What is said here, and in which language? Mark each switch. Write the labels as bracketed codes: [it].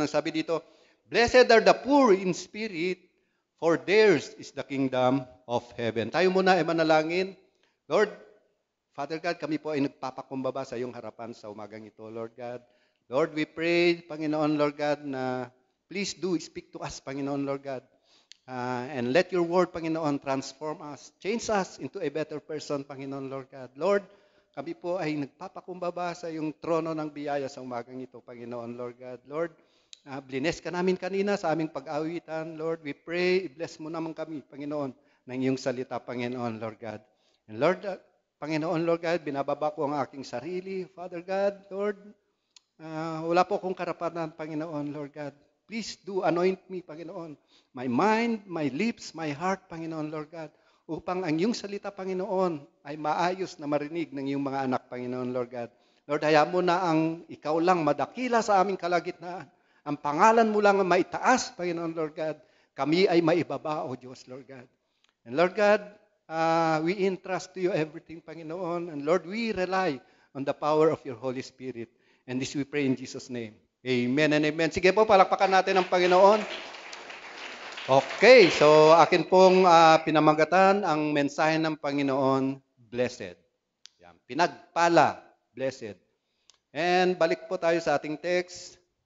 [tl] Ang sabi dito, [en] "Blessed are the poor in spirit, for theirs is the kingdom of heaven." [tl] Tayo muna ay manalangin. Lord, Father God, kami po ay nagpapakumbaba sa iyong harapan sa umagang ito, Lord God. [en] Lord, we pray, Panginoon, Lord God, na please do speak to us, Panginoon, Lord God. And let your word, Panginoon, transform us, change us into a better person, Panginoon, Lord God. [tl] Lord, kami po ay nagpapakumbaba sa iyong trono ng biyaya sa umagang ito, Panginoon, Lord God. Lord, bless ka namin kanina sa aming pag-awitan. Lord, [en] we pray, [tl] bless mo naman kami, Panginoon, ng iyong salita, Panginoon, Lord God. And Lord, Panginoon, Lord God, binababa ko ang aking sarili, Father God, Lord, wala po akong karapatan, Panginoon, Lord God. [en] Please do anoint me, Panginoon. My mind, my lips, my heart, Panginoon, Lord God. [tl] Upang ang iyong salita, Panginoon, ay maayos na marinig ng iyong mga anak, Panginoon, Lord God. Lord, hayaan mo na ang ikaw lang madakila sa aming kalagitnaan. Ang pangalan mo lang ang maitaas, Panginoon, Lord God. Kami ay maibaba, O Diyos, Lord God. [en] And Lord God, we entrust to you everything, Panginoon. And Lord, we rely on the power of your Holy Spirit. And this we pray in Jesus' name. Amen and amen. [tl] Sige po, palakpakan natin ang Panginoon. Okay, so akin pong pinamagatan ang mensahe ng Panginoon, blessed. Yan, pinagpala, blessed. And balik po tayo sa ating text.